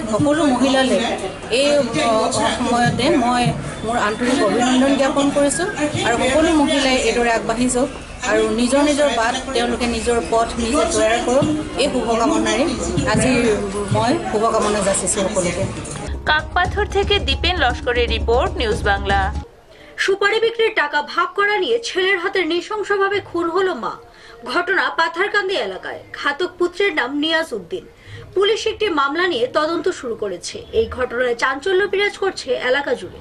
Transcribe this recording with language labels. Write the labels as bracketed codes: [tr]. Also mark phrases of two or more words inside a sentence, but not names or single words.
[as] সকলো মহিলালৈ এই সময়তে মই মোৰ আন্তৰিক অভিনন্দন জ্ঞাপন কৰিছোঁ আৰু সকলো মহিলাই এইদৰে আগবাঢ়ি যাওক আৰু নিজৰ নিজৰ বাট তেওঁলোকে নিজৰ পথ নিজে তৈয়াৰ কৰক, এই শুভকামনাৰে আজি মই শুভকামনা যাচিছোঁ সকলোকে। [bn] কাকপাথর থেকে দীপেন লস্করের রিপোর্ট, নিউজ বাংলা। সুপারি বিক্রির টাকা ভাগ করা নিয়ে ছেলের হাতে নৃশংসভাবে খুন হলো মা। ঘটনা পাথারকান্দি এলাকায়। ঘাতক পুত্রের নাম নিয়াজ উদ্দিন। পুলিশ একটি মামলা নিয়ে তদন্ত শুরু করেছে। এই ঘটনায় চাঞ্চল্য বিরাজ করছে এলাকা জুড়ে।